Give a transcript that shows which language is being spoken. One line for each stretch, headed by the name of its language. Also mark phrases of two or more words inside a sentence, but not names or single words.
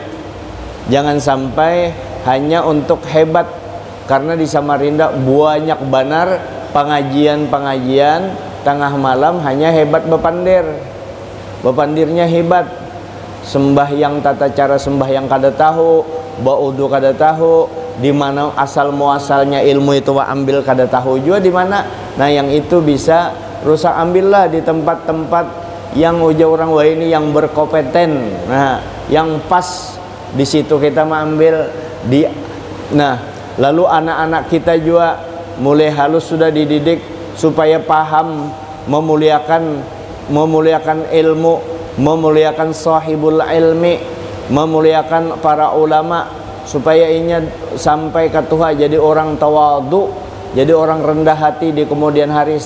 Banjar: Jangan sampai hanya untuk hebat, karena di Samarinda banyak banar pengajian tengah malam hanya hebat bepandirnya hebat, sembahyang tata cara sembahyang kada tahu, baudu kada tahu, di mana asal muasalnya ilmu itu ambil kada tahu juga di mana. Nah yang itu bisa rusak, ambillah di tempat-tempat yang uja orang wah ini yang berkompeten, nah yang pas di situ kita mengambil di. Nah lalu anak-anak kita juga mulai halus sudah dididik supaya paham memuliakan ilmu, memuliakan
Arabic: صاحب العلم,
Banjar: memuliakan para ulama, supaya inya sampai ke Tuhan jadi orang tawadhu, jadi orang rendah hati di kemudian hari.